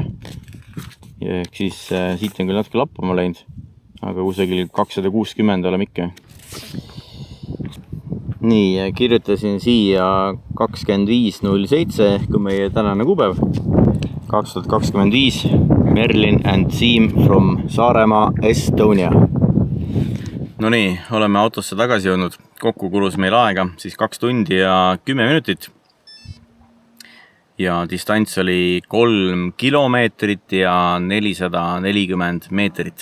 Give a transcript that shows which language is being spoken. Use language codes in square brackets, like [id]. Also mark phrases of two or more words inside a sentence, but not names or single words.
[et] Ja siis siit on küll natuke lappama läinud, aga kusagil 260 oleme ikka. Nii, kirjutasin siia 25.07 ehk meie tänane kuupäev 2025 [en] Merlin and Team from Saaremaa, Estonia. [et] No nii, oleme autosse tagasi jõudnud. Kokku kulus meil aega siis 2 tundi ja 10 minutit. Ja distants oli 3 kilomeetrit ja 440 meetrit.